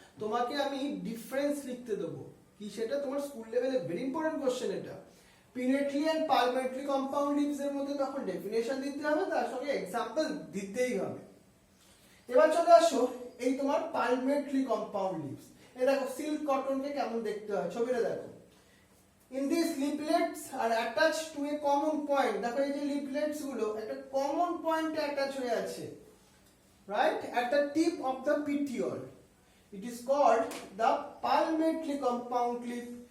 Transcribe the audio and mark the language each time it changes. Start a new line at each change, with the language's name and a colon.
Bangla: তোমাকে আমি ডিফারেন্স লিখতে দেবো, কি সেটা তোমার স্কুল লেভেলে
English: very important question
Bangla: এটা।
English: pinnately and palmately compound leaves
Bangla: এর মধ্যে তখন ডেফিনেশন দিতে হবে, তার সঙ্গে এক্সাম্পল দিতেই হবে। এবার চলে আসো এই তোমার
English: Palmately compound leaves.
Bangla: এই দেখো সিল্ক কটনকে কেমন দেখতে হয়, ছবিটা দেখো।
English: In these leaflets are attached to a common point.
Bangla: দেখো এই যে লিফলেটস গুলো একটা কমন পয়েন্টে অ্যাটাচ হয়ে আছে,
English: right, at the tip of the petiole. It is called the palmately compound leaf.